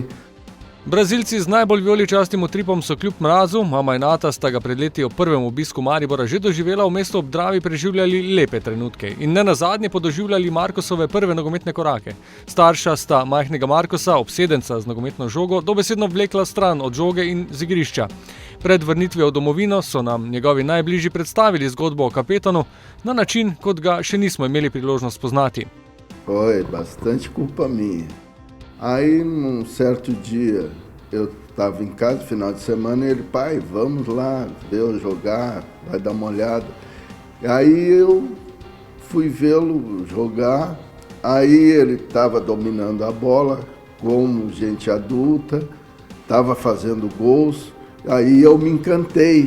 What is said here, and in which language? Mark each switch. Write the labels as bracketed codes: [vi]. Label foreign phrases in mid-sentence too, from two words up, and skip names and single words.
[sl] Brazilci z najbolj vijoličastim utripom so kljub mrazu, mama in ata sta ga pred leti ob prvem obisku Maribora že doživela, v mestu ob Dravi preživljali lepe trenutke in ne nazadnje podoživljali Markosove prve nogometne korake. Starša sta majhnega Markosa, obsedenca z nogometno žogo, dobesedno vlekla stran od žoge in z igrišča. Pred vrnitvijo v domovino so nam njegovi najbližji predstavili zgodbo o kapetanu na način, kot ga še nismo imeli priložnost spoznati. [pt] Foi bastante culpa minha. Aí, num certo dia, eu estava em casa, final de semana, e ele, pai, vamos lá ver eu jogar, vai dar uma olhada. Aí eu fui vê-lo jogar, aí ele estava dominando a bola, como gente adulta, estava fazendo gols, aí eu me encantei.